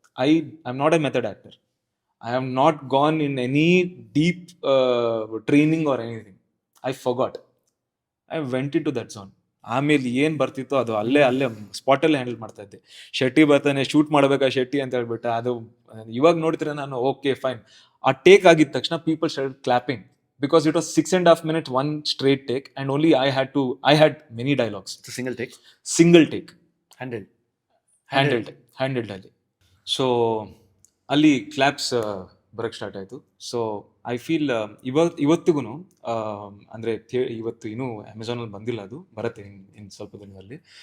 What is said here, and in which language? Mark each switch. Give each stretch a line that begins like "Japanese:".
English: I am not a method actor. I am not gone in any deep training or anything. I forgot. I went into that zone.
Kannada: ಆಮೇಲೆ ಏನ್ ಬರ್ತಿತ್ತು ಅದು ಅಲ್ಲೇ ಸ್ಪಾಟಲ್ಲೇ handle ಮಾಡ್ತಾ ಇದ್ದೆ. ಶೆಟ್ಟಿ ಬರ್ತಾನೆ, shoot ಮಾಡ್ಬೇಕಾ ಶೆಟ್ಟಿ ಅಂತ ಹೇಳ್ಬಿಟ್ಟು, ಅದು ಇವಾಗ ನೋಡ್ತೀರ ನಾನು ಓಕೆ ಫೈನ್. ಆ ಟೇಕ್ ಆಗಿದ ತಕ್ಷಣ
English: People started clapping because it was 6.5 minutes one straight take, and only I had many dialogues. It's a single take
Kannada: handled ಅಲ್ಲಿ. ಸೊ ಅಲ್ಲಿ ಕ್ಲಾಪ್ಸ್ ಬರಕ್ ಸ್ಟಾರ್ಟ್ ಆಯ್ತು.
English: so I feel
Kannada: ಇವತ್ತಿಗೂ ಅಂದ್ರೆ ಇವತ್ತು ಇನ್ನೂ ಅಮೆಝಾನಲ್ಲಿ ಬಂದಿಲ್ಲ, ಅದು ಬರುತ್ತೆ ಇನ್ ಸ್ವಲ್ಪ ದಿನದಲ್ಲಿ.